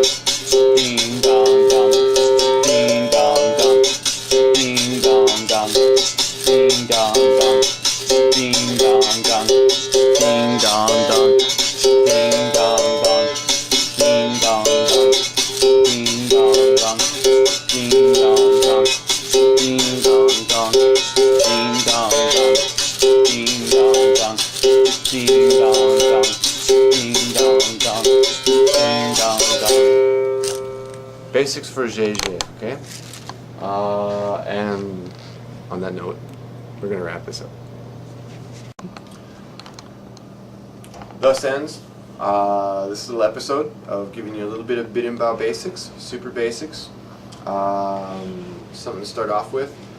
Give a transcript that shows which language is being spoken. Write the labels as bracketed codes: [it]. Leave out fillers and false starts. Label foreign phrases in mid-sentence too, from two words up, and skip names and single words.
[en] ding dong dong, ding dong dong, ding dong dong, ding dong dong, ding dong dong, ding dong dong, ding dong dong, ding dong dong, ding dong dong, ding dong dong, ding dong dong, ding dong dong. Ding dong dong, ding dong dong, ding dong dong, ding dong dong. Basics for Zhezhe, okay? And on that note, we're gonna wrap this up. Thus ends this little episode of giving you a little bit of berimbau basics, super basics, something to start off with.